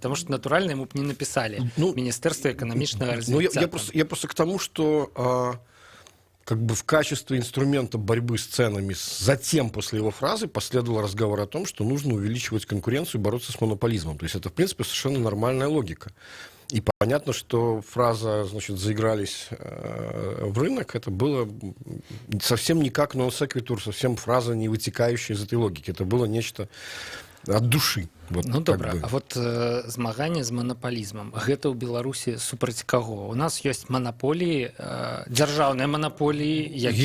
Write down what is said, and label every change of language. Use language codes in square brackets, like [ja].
[be] Таму што, натуральна, яму б не напісалі Міністэрства эканамічнага развіцця. [ru] Я просто к тому, что как бы в качестве инструмента борьбы с ценами, затем после его фразы последовал разговор о том, что нужно увеличивать конкуренцию и бороться с монополизмом. То есть это, в принципе, совершенно нормальная логика. И понятно, что фраза, значит, заигрались в рынок, это было совсем не как non-sequitur, совсем фраза, не вытекающая из этой логики. Это было нечто от души. Вот, Ну как [be] добра, [ru] бы. [be] а вот змаганне з манапалізмам гэта ў Беларусі супраць каго? У нас ёсць манаполіі, дзяржаўныя манаполіі, якія